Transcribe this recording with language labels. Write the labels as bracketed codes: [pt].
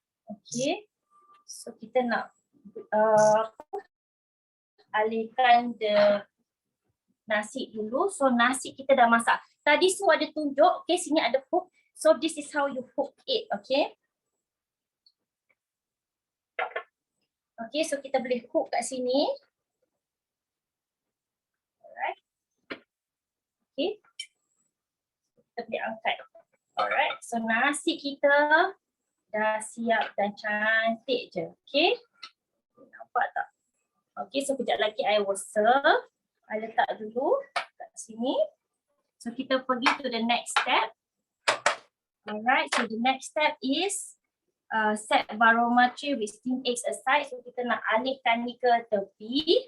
[ms] Okay, so kita nak alihkan the nasi dulu. So nasi kita dah masak. Tadi Su ada tunjuk, okay, sini ada hook. [en] So this is how you hook it, okay. [ms] Okay, so kita boleh hook kat sini. Alright. Okay. Kita boleh angkat. Alright, so nasi kita dah siap dan cantik je. Okay. Nampak tak? Okay, so kejap lagi [en] I will serve. [ms] I letak dulu kat sini. [en] So [ms] kita pergi [en] to the next step. Alright, so the next step is set varoma tray with steamed eggs aside. [ms] So kita nak alihkan ni ke tepi.